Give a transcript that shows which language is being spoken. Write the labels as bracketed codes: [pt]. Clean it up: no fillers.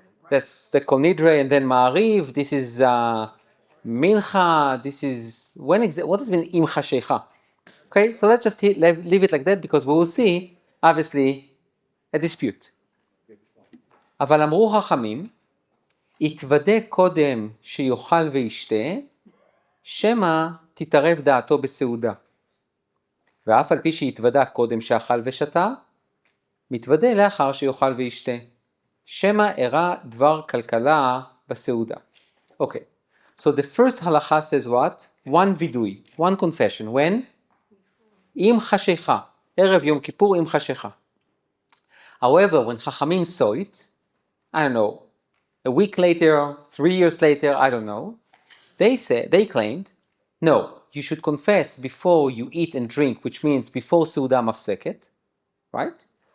[en] That's the Kol Nidre and then Ma'ariv. This is Mincha. This is when what does mean Im Chashecha? Okay, so let's just leave it like that because we will see, obviously, a dispute. [he] אבל אמרו חכמים, יתוודה קודם שיאכל וישתה, שמא תתערב דעתו בסעודה. ואף על פי שיתוודה קודם שאכל ושתה, מתוודה לאחר שיאכל וישתה. שמא אירע דבר כלכלה בסעודה. [en] Okay, so the first halacha says what? One vidui, one confession. When? Im Chashecha. Erev Yom Kippur Im Chashecha. However, when Chachamim saw it, I don't know, a week later, 3 years later, I don't know, they claimed, no, you should confess before you eat and drink, which means before Seudah Mafseket, right?